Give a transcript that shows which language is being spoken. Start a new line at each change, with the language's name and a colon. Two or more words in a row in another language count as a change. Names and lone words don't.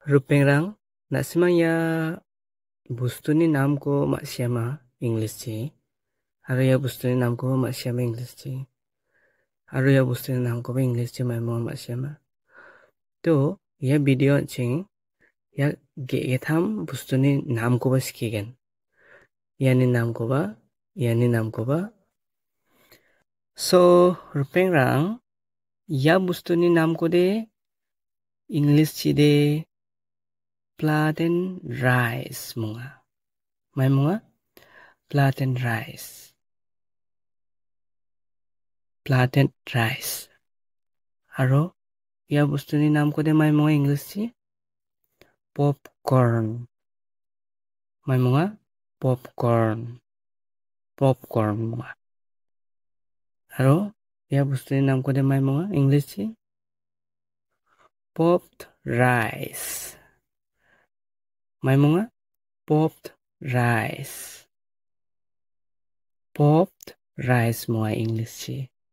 Garo: Rupengrang nasimaya bustuni naam ko masyama English chi aru ya bustuni naam ko masyama English chi aru ya bustuni naam ko English chi mai mo masyama to ya video ching ya ge-getham bustuni naam ko ba sikigen yani naam ko ba so rupengrang ya bustuni naam ko de English chi de
English: Platen rice
Garo: munga mai munga
English: Platen rice
Garo: aru ya bustuni naam ko de mai munga English chi popcorn mai munga popcorn munga aru ya bustuni naam ko de mai munga English chi
English: popped rice
Garo: mai munga
English: popped rice
Garo: munga English chi